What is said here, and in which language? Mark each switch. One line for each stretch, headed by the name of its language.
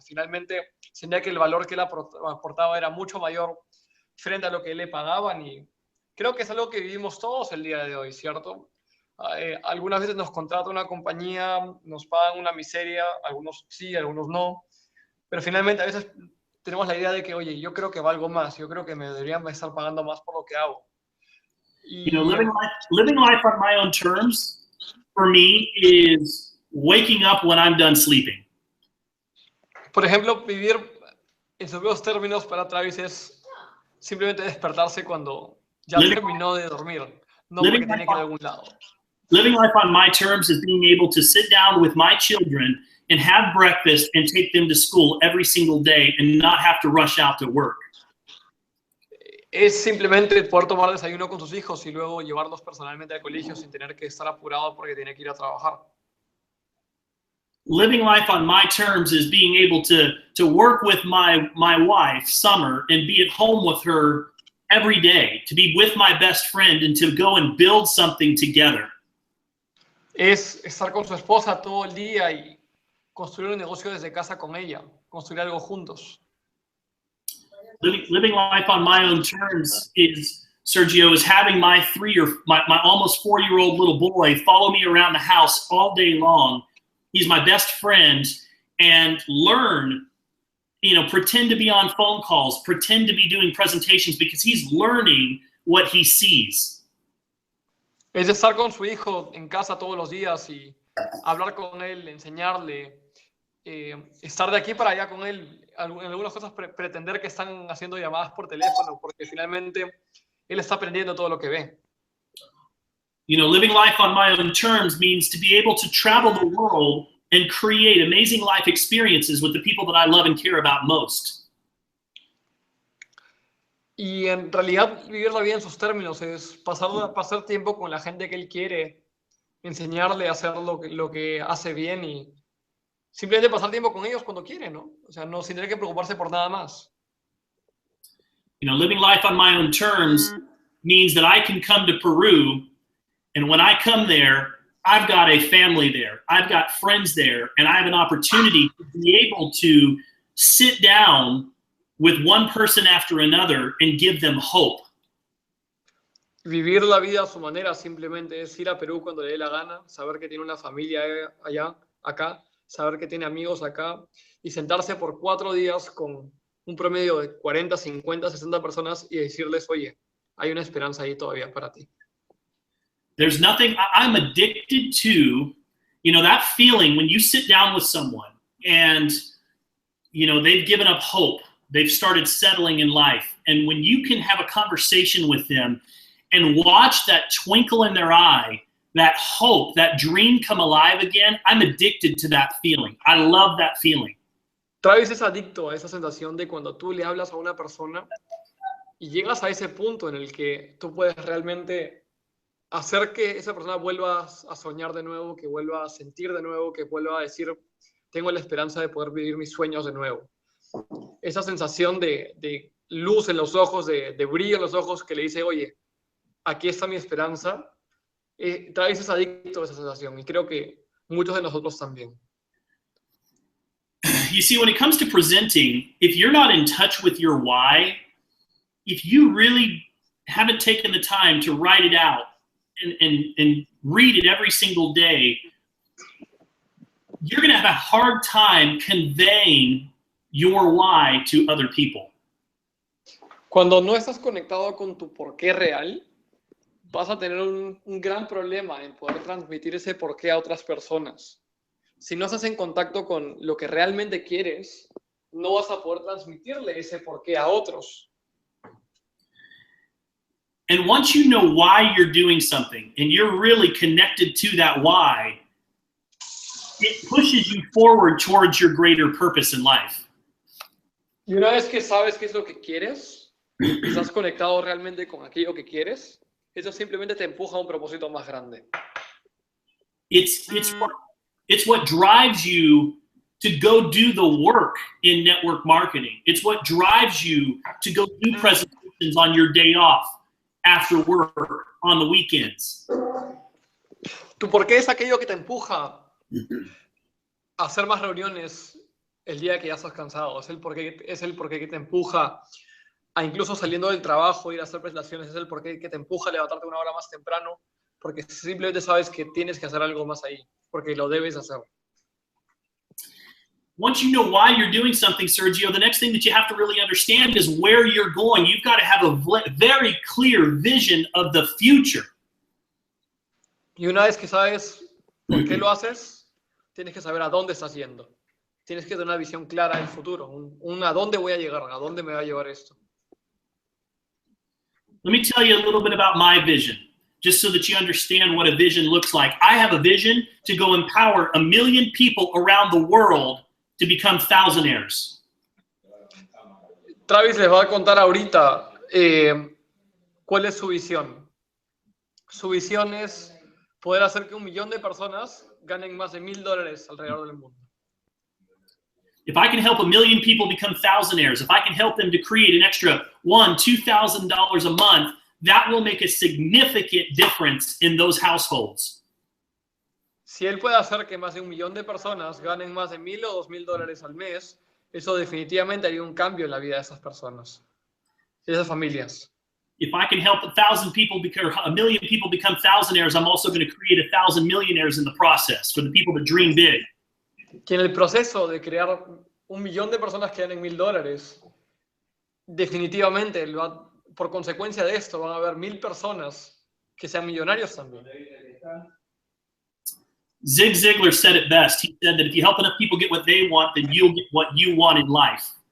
Spanish: Finalmente, sentía que el valor que él aportaba era mucho mayor frente a lo que le pagaban y creo que es algo que vivimos todos el día de hoy, ¿cierto? Algunas veces nos contrata una compañía, nos pagan una miseria, algunos sí, algunos no, pero finalmente a veces tenemos la idea de que, oye, yo creo que valgo más, yo creo que me deberían estar pagando más por lo que hago.
English: You know,
Spanish: Y,
English: living life on my own terms for me is waking up when I'm done sleeping.
Spanish: por ejemplo, vivir en sus propios términos para Travis es simplemente despertarse cuando ya
English: Living,
Spanish: terminó de dormir, no
English: living
Spanish: porque tiene que ir a algún lado.
English: Living life on my terms is being able to sit down with my children and have breakfast and take them to school every single day and not have to rush out to work.
Spanish: Es simplemente poder tomar desayuno con sus hijos y luego llevarlos personalmente al colegio sin tener que estar apurado porque tiene que ir a trabajar.
English: Living life on my terms is being able to work with my wife, Summer, and be at home with her every day, to be with my best friend and to go and build something together.
Spanish: Es estar con su esposa todo el día y construir un negocio desde casa con ella, construir algo juntos.
English: Living life on my own terms is, Sergio, is having my almost 4-year-old little boy follow me around the house all day long. He's my best friend, and learn, you know, pretend to be on phone calls, pretend to be doing presentations because he's learning what he sees.
Spanish: Es estar con su hijo en casa todos los días y hablar con él, enseñarle, estar de aquí para allá con él, en algunas cosas pretender que están haciendo llamadas por teléfono, porque finalmente él está aprendiendo todo lo que ve.
English: You know, living life on my own terms means to be able to travel the world and create amazing life experiences with the people that I love and care about most.
Spanish: Y en realidad vivir la vida en sus términos es pasar tiempo con la gente que él quiere, enseñarle a hacer lo que hace bien y simplemente pasar tiempo con ellos cuando quiere, ¿no? O sea, no sin tener que preocuparse por nada más.
English: You know, living life on my own terms means that I can come to Peru, and when I come there, I've got a family there, I've got friends there, and I have an opportunity to be able to sit down with one person after another and give them hope.
Spanish: Vivir la vida a su manera simplemente es ir a Perú cuando le dé la gana, saber que tiene una familia allá, acá, saber que tiene amigos acá y sentarse por 4 días con un promedio de 40, 50, 60 personas y decirles, oye, hay una esperanza ahí todavía para ti.
English: There's nothing, I'm addicted to, you know, that feeling when you sit down with someone and, you know, they've given up hope. They've started settling in life. And when you can have a conversation with them and watch that twinkle in their eye, that hope, that dream come alive again, I'm addicted to that feeling. I love that feeling.
Spanish: Travis es adicto a esa sensación de cuando tú le hablas a una persona y llegas a ese punto en el que tú puedes realmente hacer que esa persona vuelva a soñar de nuevo, que vuelva a sentir de nuevo, que vuelva a decir, tengo la esperanza de poder vivir mis sueños de nuevo. Esa sensación de luz en los ojos, de brillo en los ojos que le dice, oye, aquí está mi esperanza. Travis es adicto a esa sensación y creo que muchos de nosotros también.
English: You see, when it comes to presenting, if you're not in touch with your why, if you really haven't taken the time to write it out and read it every single day, you're going to have a hard time conveying your why to other people.
Spanish: Cuando no estás conectado con tu porqué real, vas a tener un gran problema en poder transmitir ese porqué a otras personas. Si no estás en contacto con lo que realmente quieres, no vas a poder transmitirle ese porqué a otros.
English: And once you know why you're doing something and you're really connected to that why, it pushes you forward towards your greater purpose in life.
Spanish: Y una vez que sabes qué es lo que quieres, y estás conectado realmente con aquello que quieres, eso simplemente te empuja a un propósito más grande.
English: It's what drives you to go do the work in network marketing. It's what drives you to go do presentations on your day off, after work, on the weekends.
Spanish: Tu porqué es aquello que te empuja a hacer más reuniones el día que ya estás cansado. Es el porqué que te empuja a incluso saliendo del trabajo, ir a hacer presentaciones. Es el porqué que te empuja a levantarte 1 hora más temprano porque simplemente sabes que tienes que hacer algo más ahí, porque lo debes hacer.
English: Once you know why you're doing something, Sergio, the next thing that you have to really understand is where you're going. You've got to have a very clear vision of the future.
Spanish: Y una vez que sabes por qué lo haces, tienes que saber a dónde estás yendo. Tienes que tener una visión clara del futuro, un a dónde voy a llegar, a dónde me va a llevar esto.
English: Let me tell you a little bit about my vision, just so that you understand what a vision looks like. I have a vision to go empower 1 million people around the world to become thousandaires.
Spanish: Travis les va a contar ahorita cuál es su visión. Su visión es poder hacer que 1 millón de personas ganen más de $1,000 alrededor del mundo.
English: If I can help 1 million people become thousandaires, if I can help them to create an extra $1,000–$2,000 a month, that will make a significant difference in those households.
Spanish: Si él puede hacer que más de 1 millón de personas ganen más de $1,000 o $2,000 al mes, eso definitivamente haría un cambio en la vida de esas personas, de esas familias.
English: If I can help 1,000 people become, 1 million people become thousandaires, I'm also going to create 1,000 millionaires in the process for the people that dream big.
Spanish: Que en el proceso de crear 1 millón de personas que ganen $1,000, definitivamente, por consecuencia de esto, van a haber 1,000 personas que sean millonarios también.
English: Zig Ziglar said it best. He said that if you help enough people get what they want, then you'll get what you want in life.